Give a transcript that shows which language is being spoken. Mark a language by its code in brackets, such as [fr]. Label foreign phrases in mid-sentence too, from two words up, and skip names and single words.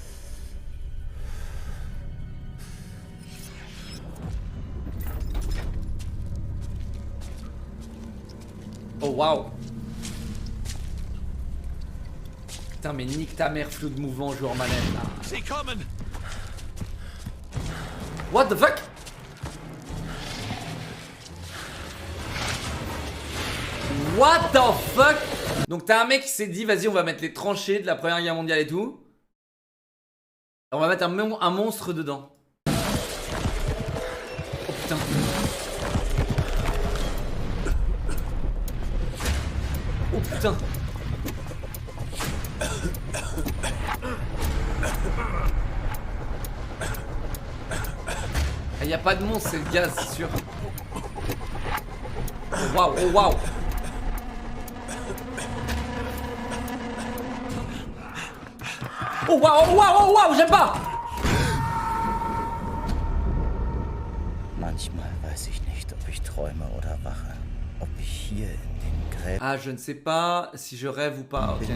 [fr] Oh waouh. Putain, mais nique ta mère, flou de mouvement, joueur manette là. [en] What the fuck? What the fuck? [fr] Donc t'as un mec qui s'est dit, vas-y, on va mettre les tranchées de la Première Guerre mondiale et tout. On va mettre un monstre dedans. Oh putain. Oh putain. Ah, y a pas de monstre, c'est le gaz, c'est sûr. Oh waouh, oh waouh. Oh waouh, oh waouh, oh waouh, j'aime pas. [de] Manchmal weiß ich nicht, ob ich träume oder wache. Ob ich hier in den Gräben [fr] Ah, je ne sais pas si je rêve ou pas. Ok.